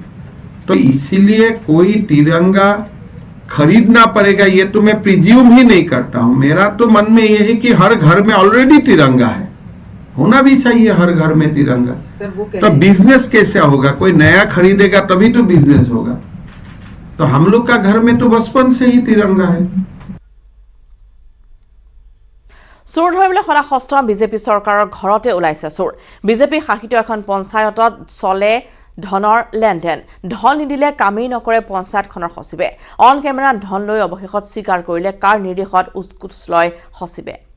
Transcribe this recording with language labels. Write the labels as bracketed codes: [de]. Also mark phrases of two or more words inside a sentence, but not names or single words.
[hi] तो इसीलिए कोई तिरंगा खरीदना पड़ेगा ये तो मैं प्रिज्यूम ही नहीं करता हूं। मेरा तो मन में यह है कि हर घर में ऑलरेडी तिरंगा है, होना भी चाहिए हर घर में तिरंगा। तो बिजनेस कैसे होगा? कोई नया खरीदेगा तभी तो बिजनेस होगा। तो हम लोग का घर में तो बचपन से ही तिरंगा है। [as] চোৰ ধৰিবলৈ সদা সষ্টম বিজেপি চৰকাৰৰ ঘৰতে ওলাইছে চোৰ। বিজেপি শাসিত এখন পঞ্চায়তত চলে ধনৰ লেনদেন। ধন নিদিলে কামেই নকৰে পঞ্চায়তখনৰ সচিবে। অন কেমেৰাত ধন লৈ অৱশেষত স্বীকাৰ কৰিলে কাৰ নিৰ্দেশত উৎকোচ লয় সচিবে।